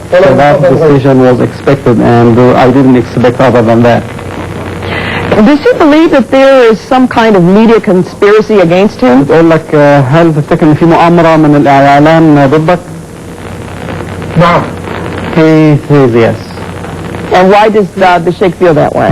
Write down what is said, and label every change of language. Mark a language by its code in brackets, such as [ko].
[en] So that decision was expected, and I didn't expect other than that. Does he believe that there is some kind of media conspiracy against him? [ar] بتقول لك هل تفتكر ان في مؤامرة من الإعلام ضدك؟ نعم. [en] He says yes. And why does the Sheikh feel that way?